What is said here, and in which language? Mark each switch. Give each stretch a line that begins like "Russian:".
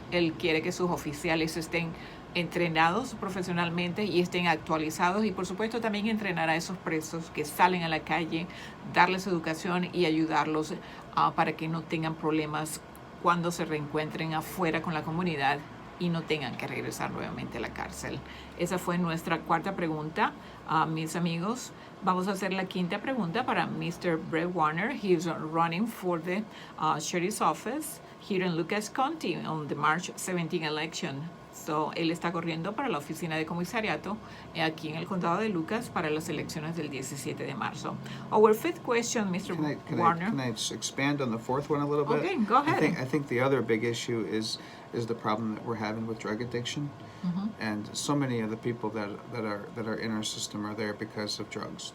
Spanish: Él quiere que sus oficiales estén entrenados profesionalmente y estén actualizados, y por supuesto también entrenar a esos presos que salen a la calle, darles educación y ayudarlos para que no tengan problemas cuando se reencuentren afuera con la comunidad y no tengan que regresar nuevamente a la cárcel. Esa fue nuestra cuarta pregunta, mis amigos. Vamos a hacer la quinta pregunta para Mr. Brett Warner.
English: He is running for the sheriff's office here in Lucas County on the March 17 election.
Spanish: So, él está corriendo para la oficina de comisariato aquí en el condado de Lucas para las elecciones del 17 de marzo.
English: Our fifth question, Mr. Warner. Can I expand on the fourth one a little bit? Okay, go ahead. I think the other big issue is the problem that we're having with drug addiction. Mm-hmm. And so many of the people that are in our system are there because of drugs.